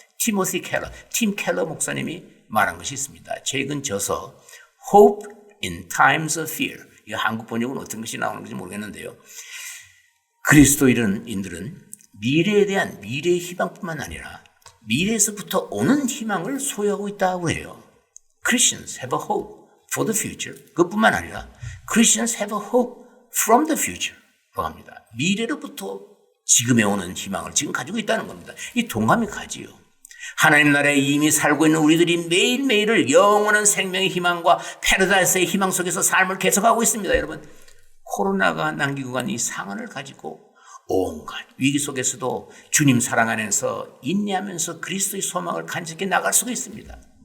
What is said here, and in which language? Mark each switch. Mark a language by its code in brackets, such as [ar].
[ko] 팀 켈러 목사님이 말한 것이 있습니다. 최근 저서 Hope in Times of Fear, 이 한국 번역은 어떤 것이 나오는 건지 모르겠는데요, 그리스도인들은 미래에 대한 미래의 희망뿐만 아니라 미래에서부터 오는 희망을 소유하고 있다고 해요. [en] Christians have a hope for the future. [ko] 그것뿐만 아니라 [en] Christians have a hope from the future [ko] 라고 합니다. 미래로부터 지금에 오는 희망을 지금 가지고 있다는 겁니다. 이 동감이 가지요. 하나님 나라에 이미 살고 있는 우리들이 매일매일을 영원한 생명의 희망과 패러다이스의 희망 속에서 삶을 계속하고 있습니다. 여러분, 코로나가 남기고 간 이 상흔을 가지고 온갖 위기 속에서도 주님 사랑 안에서 인내하면서 그리스도의 소망을 간직해 나갈 수가 있습니다.